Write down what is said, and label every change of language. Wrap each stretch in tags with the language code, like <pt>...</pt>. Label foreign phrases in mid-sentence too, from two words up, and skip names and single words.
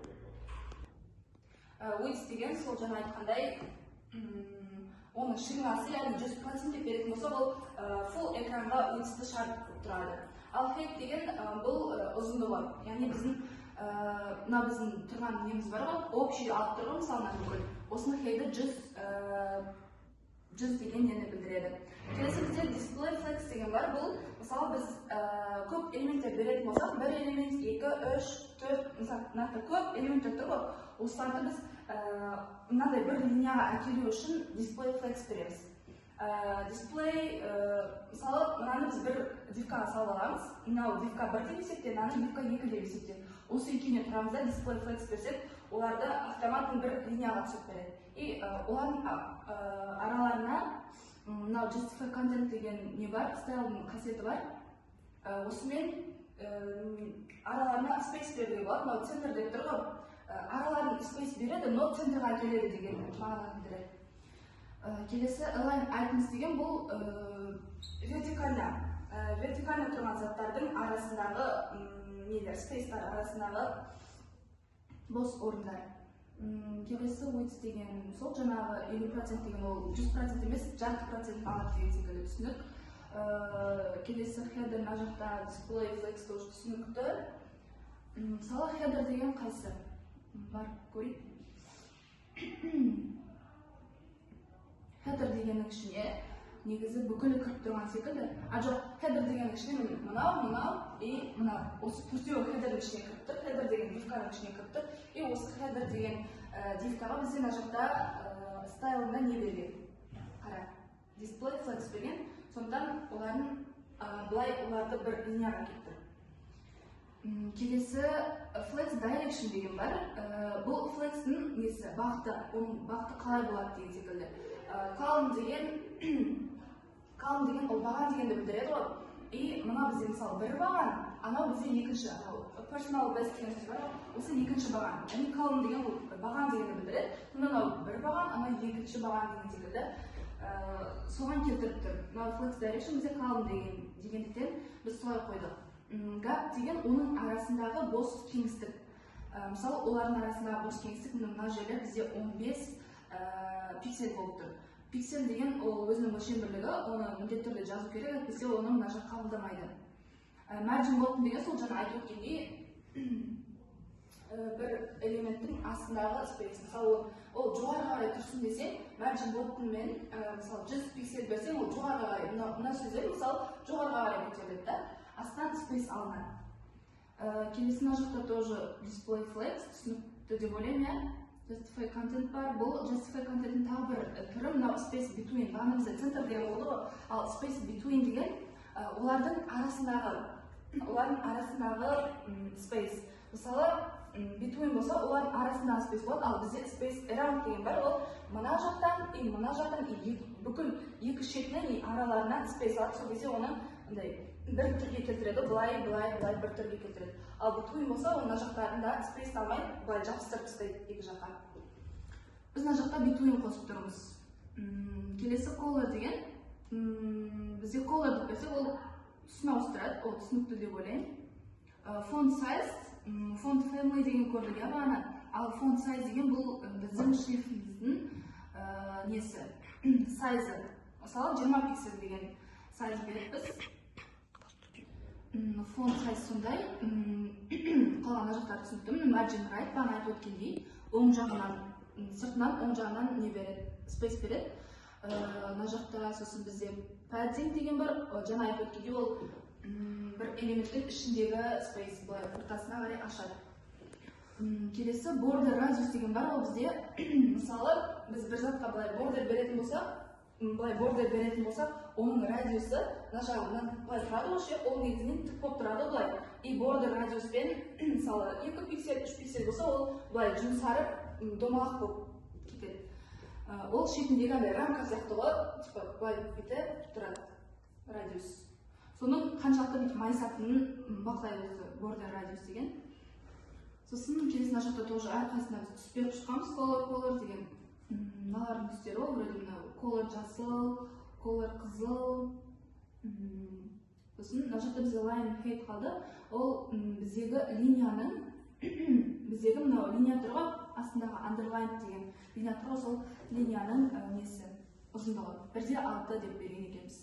<kk>Width деген сол жаңа айтқандай, оның ширинасы, яғни 100% деп беретін болса, ол full экранға width'ті шарт тұрады. Ал height деген бұл ұзындығы, яғни біздің тұрған неміз бар ғой, общий алып тұрған мысалынан бүкіл. Осының height'і 100 деген нені білдіреді. Келесі бізде</kk> <en>display flex</en> <kk>деген бар, бұл мысалы біз көп элементтер беретін болсақ, бір элемент, 2, 3, 4, мысалы көп элементтер тұр ғой, осыларды біз мынандай бір линияға әкелу үшін display flex береміз. Display, мысалы, мынаны біз бір дивкаға салып аламыз, мынау дивка 1 деп есепте, мынаны дивка 2 деп есепте. Осы екеуіне тұрамыз да,</kk> <en>display flex</en> <kk>берсек, оларды автоматтың бір линияға түсіп береді. И олардың араларына мынау</kk> <en>justify content</en> <kk>деген не бар, стайлдың қасиеті бар. Осымен араларына space беруге болады, мынау центр деп тұр ғой. Араларын space береді, но центрға келеді деген мағынаны білдіреді. Келесі</kk> <en>align items</en> <kk>деген бұл вертикально тұрған заттардың арасындағы нелер, спейстар арасындағы бос орындар. Келесі width деген сол жаңағы 50% деген ол 100% емес, 60% алады деген секілді түсінік. Келесі header мына жақта</kk> <en>display flex</en> <kk>тоже түсінікті. Мысалы header деген қайсы? Бар, көрейік. Header дегеннің ішіне негізі бүкілі кіріп тұрған секілді. Жоқ, header дегеннің ішіне мынау и мынау. Осы төртеуі headerдің ішіне кіріп тұр, header деген дивканың ішіне кіріп тұр. И осы header деген дивкаға бізде мына жақта стайлында не берген? Қара, display flex берген. Сондықтан оларды бір линияға кетті. Келесі</kk> <en>flex direction</en> <kk>деген бар. Бұл flex'дің несі, бағыты, оның бағыты қалай болады деген секілді. Column деген ол баған дегенді білдіреді ғой. И мына бізде мысалы бір баған, анау бізде екінші,</kk> <en>personal best</en> <kk>деген сөз бар, осы екінші баған. Яғни column деген ол баған дегенді білдіреді. Мынау бір баған, анау екінші баған деген секілді. Соған келтіріп тұр. Мынау</kk> <en>flex direction</en> <kk>бізде column дегендіктен біз солай қойдық. Gap деген оның арасындағы бос кеңістік. Мысалы, олардың арасындағы бос кеңістік мына жерде бізде 15 пиксель болып тұр. Пиксель деген ол өзінің өлшем бірлігі, оны міндетті түрде жазу керек, әйтпесе оны мына жақ қабылдамайды.</kk> <en>Margin bottom</en> <kk>деген сол жаңа айтып өткендей бір элементтің астындағы space. Мысалы, ол жоғарыға қарай тұрсын десе,</kk> <en>margin bottom</en> <kk>мен мысалы 100 пиксель берсең, ол жоғарыға қарай, мына сөздер мысалы жоғарыға қарай көтеріледі да, астан space алынады. Келесі мына жақта тоже</kk> <en>display flex</en> <kk>түсінікті деп ойлаймын,</kk> <en>justify content бар.</en> <kk>Бұл</kk> <en>justify contentin</en> <kk>тағы бір түрі мынау</kk> <en>space between.</en> <kk>Бағана бізде центр деген болды ғой. Ал</kk> <en>space between</en> <kk>деген олардың арасындағы space. Мысалы, between болса, олардың арасындағы space болады, ал бізде</kk> <en>space around</en> <kk>деген бар, ол мына жақтан бүкіл екі шетінің араларынан space алады, сол кезде оны бір түрге келтіреді, былай бір түрге келтіреді. Ал between болса, мына жақтарында space алмай, былай жабыстырып тастайды екі жаққа. Біз мына жақта between қосып тұрмыз. Келесі color деген, бізде color деп берсек, ол түсін ауыстырады, ол түсінікті деп ойлаймын.</kk> <en>Font size, font family</en> <kk>деген көрдік иә бағана, ал</kk> <en>font size</en> <kk>деген бұл біздің шрифтіміздің несі, сайзы. Мысалы 20 пиксель деген сайз беріппіз.</kk> <en>Font size</en> <kk>сондай, қалған жақтар түсініктім,</kk> <en>margin right,</en> <kk>бағана айтып өткендей, оң жағынан, сыртынан, оң жағынан не береді, space береді. Мына жақта сосын бізде padding деген бар, жаңа айтып өткендей, ол бір элементтің ішіндегі space былай ортасына қарай ашады. Келесі</kk> <en>border radius</en> <kk>деген бар, ол бізде мысалы біз бір затқа былай border беретін болсақ, оның радиусы мына жағынан былай тұрады ғой, ол негізінен тік болып тұрады былай. И border радиуспен мысалы 2 пиксель, 3 пиксель болса, ол былай жұмсарып домалақ болып кетеді. Ол шетіндегі рамка сияқты ғой, былай бүйтіп тұрады радиус. Соның қаншалықты майысатынын бақылайды осы</kk> <en>border radius</en> <kk>деген. Сосын келесі мына жақта тоже әрқайсына біз түс беріп шыққанбыз, color деген. Мыналардың түстері ол, color жасыл, color қызыл. Сосын мына жақта бізде</kk> <en>line height</en> <kk>қалды. Ол біздегі линияның, біздегі мынау линия тұрға астындағы underline деген линия тұрға, сол линияның несі ұзындығы 1/6 деп берген екенбіз.</kk>